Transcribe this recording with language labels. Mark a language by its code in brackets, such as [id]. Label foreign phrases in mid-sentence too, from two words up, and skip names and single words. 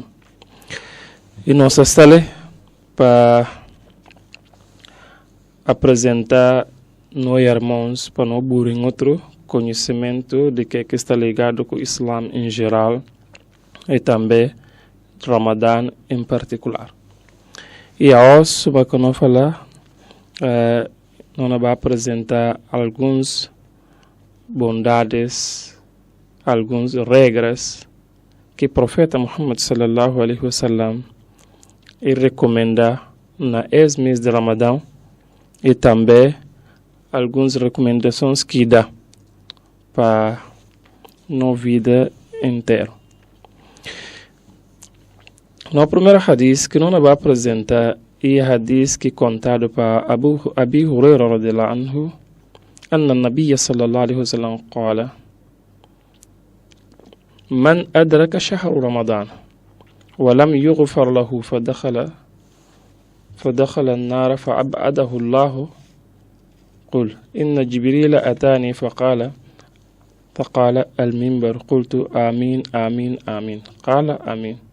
[pt] E nós estamos para apresentar nós irmãos para não burem outro conhecimento de que está ligado com o Islã em geral e também Ramadã em particular. E hoje vamos falar, nós vamos apresentar algumas bondades, algumas regras que o profeta Muhammad [ar] صلى الله عليه وسلم [pt] recomenda na mês de Ramadã e também algumas recomendações que dá para a vida inteira. No primeiro hadith que nós vamos apresentar é o hadith que contado para Abi Hurairah [ar] رضي الله عنه أن النبي صلى الله عليه وسلم قال من أدرك شهر رمضان ولم يغفر له فدخل النار فأبعده الله قل إن جبريل أتاني فقال المنبر قلت آمين آمين آمين قال آمين